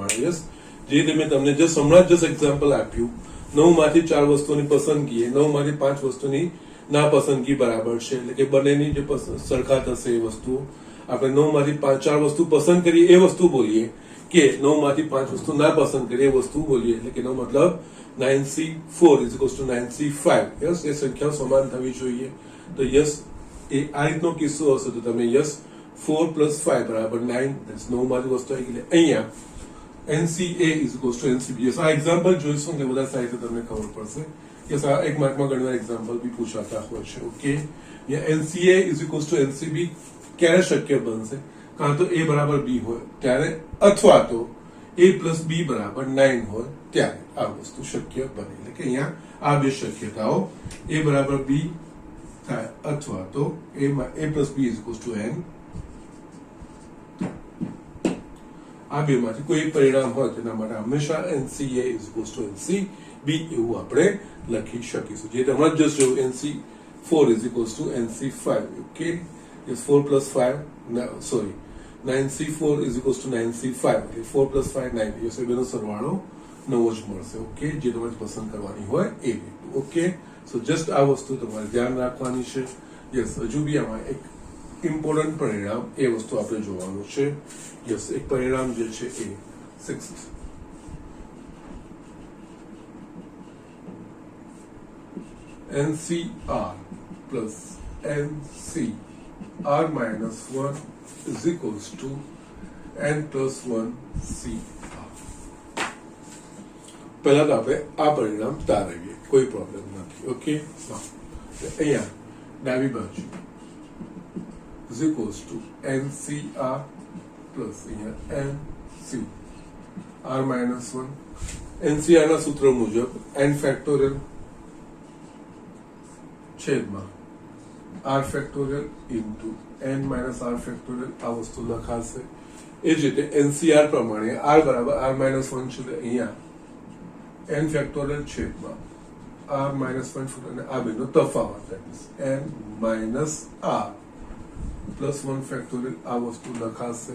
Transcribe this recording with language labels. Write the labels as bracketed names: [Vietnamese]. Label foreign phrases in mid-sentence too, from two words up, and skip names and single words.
[Gujarati] યસ, જે રીતે મેં તમને જસ્ટ હમણાં જસ્ટ એક્ઝામ્પલ આપ્યું, 9 માંથી 4 વસ્તુની પસંદગી 9 માંથી 5 વસ્તુની નાપસંદગી બરાબર છે, એટલે કે બંનેની જે સરખા થશે એ વસ્તુ આપણે 9 માંથી 4 વસ્તુ પસંદ કરીએ એ વસ્તુ બોલીએ, કે 9 માંથી 5 વસ્તુ ના પસંદ કરીએ એ વસ્તુ બોલીએ, એટલે કે એનો મતલબ [English] 9C4 is equals to 9C5. [Gujarati] યસ, એ સંખ્યાઓ સમાન થવી જોઈએ. તો યસ, એ આ રીતનો કિસ્સો હશે તો તમે યસ 4 + 5 બરાબર 9, 9 માંથી વસ્તુ આવી ગઈ. અહીંયા [English] NCA is equals to NCB. [Gujarati] યસ, આ એક્ઝામ્પલ જોઈશું કે બધા સાહિત્ય તમને ખબર પડશે. યસ, આ એક માર્કમાં ઘણી વાર એક્ઝામ્પલ બી પૂછાતા હોય છે. ઓકે, યા [English] NCA is equals to NCB [Gujarati] ક્યારે શક્ય બનશે? કાં તો A બરાબર B હોય ત્યારે, અથવા તો A + B બરાબર 9 હોય ત્યારે આ વસ્તુ શક્ય બને. એટલે કે અહીંયા આ બે શક્યતાઓ A બરાબર B થાય અથવા તો [English] A + B is equals to N, [Gujarati] આ બે માંથી કોઈ એક પરિણામ હોય તેના માટે હંમેશા [English] NCA is equals to NCB [Gujarati] એવું આપણે લખી શકીશું. જે તમારે જસ્ટ જો [English] NC4 is equals to NC5. ઓકે, yes, 4 + 5 sorry 9C4 is equals to 9C5. [Gujarati] 4 + 5 9. યસ, એ બેનો સરવાળો 9 જ મળશે. ઓકે, જે તમારે પસંદ કરવાની હોય એ રીતનું. ઓકે, [English] so just [Gujarati] આ વસ્તુ તમારે ધ્યાન રાખવાની છે. યસ, હજુ બી આમાં એક ઇમ્પોર્ટન્ટ પરિણામ એ વસ્તુ આપણે જોવાનું છે. યસ, એક પરિણામ જે છે એ [English] 6 NCR plus NCR minus 1 is equals to N plus 1 CR. [Gujarati] પહેલા તો આપણે આ પરિણામ તારવીએ, કોઈ પ્રોબ્લેમ નથી. ઓકે, અહીંયા ડાબી બાજુ [English] is equals to NCR plus અહીંયા NCR minus 1. [Gujarati] NCR ના સૂત્ર મુજબ n ફેક્ટોરિયલ છેદમાં [English] r factorial into n minus r factorial [Gujarati] આ વસ્તુ લખાશે. એ જ રીતે NCR પ્રમાણે r બરાબર [English] r minus 1 [Gujarati] છે, અહીંયા n ફેક્ટોરિયલ છેદમાં [English] r minus 1 [Gujarati] અને આ બેનો તફાવત [English] n minus r plus 1 factorial [Gujarati] આ વસ્તુ લખાશે.